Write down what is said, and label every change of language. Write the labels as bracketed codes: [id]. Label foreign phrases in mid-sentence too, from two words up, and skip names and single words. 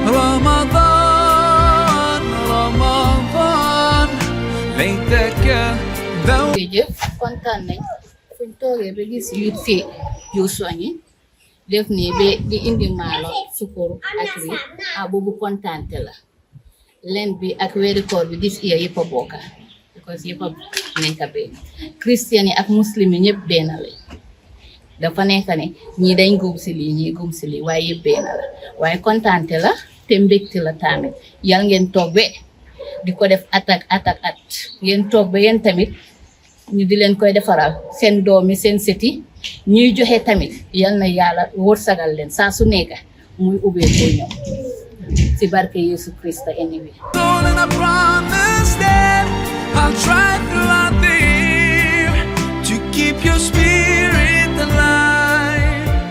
[wo] Ramadan, Ramadan, laytaka daw. jërëjëf kontaan nañ fuñ toogee ba gis youth fi Joshua ñi def nii ba di indi maalo sukkur ak lii boobu kontaante la len bi ak weeri koor bi dis iya yëpp a bokka because yëpp a nekk benn christian yi ak muslim yi ñëpp benn la dafa nekk ne ñii dañ gëm si lii ñii gëm si lii waaye yëpp benn la waaye kontaante la te mbégte la tamit yal ngeen toog ba di ko def at ngeen toog ba yéen tamit ñu di leen koy defaral seen doomi seen seti ñuy joxe tamit yal na yàlla wërsagal leen saa su nekk muy ubbee ko ñoom ci barke Yesu Christ anyway. [en] And I promise that I'll try throughout the year to keep your spirit alive.